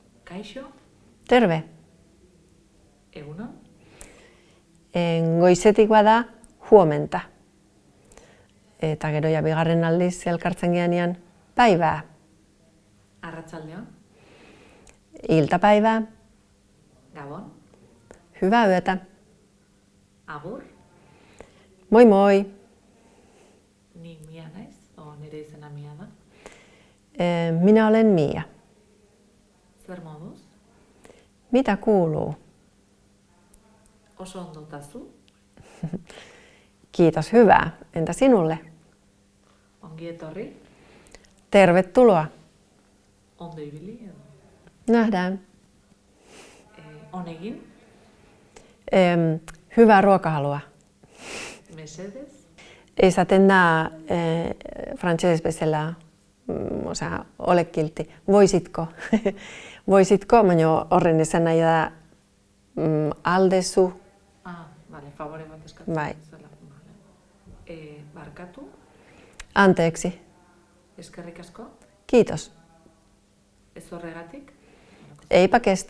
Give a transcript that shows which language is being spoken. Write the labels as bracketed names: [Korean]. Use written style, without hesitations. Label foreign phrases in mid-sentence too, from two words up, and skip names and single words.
[Basque] Kaixo, [Finnish] Terve. [Basque] egunon, Goizetik bada huomenta. Eta gero ja bigarren aldiz elkartzen geanean päivää. arratsaldeon, [Finnish] Iltapäivää. [Basque] gabon, [Finnish] Hyvää yötä. [Basque] agur, [Finnish] Moi moi. [Basque] ni Mia naiz, nire izena Mia da. [Finnish] Minä olen Mia. [Basque] Zer moduz? [Finnish] Mitä kuuluu? [Basque] Oso ondo tazu, [Finnish] Kiitos, hyvää. Entä sinulle? [Basque] ongi etorri, [Finnish] Tervetuloa. [Basque] ondo ibili edo. [Finnish] Nähdään. [Basque] On egin, [Finnish] Hyvää ruokahalua. [Basque] mesedes, Esaten da frantses bezala, osea, [Finnish] ole kilti. Voisitko? Voisitko, [Basque] baina horren esan nahi da aldezu. vale, favore bat eskatzen Bai. bezala. Vale. Barkatu, [Finnish] Anteeksi. [Basque] eskerrik asko, [Finnish] Kiitos. [Basque] ez horregatik, [Finnish] Eipä kestä.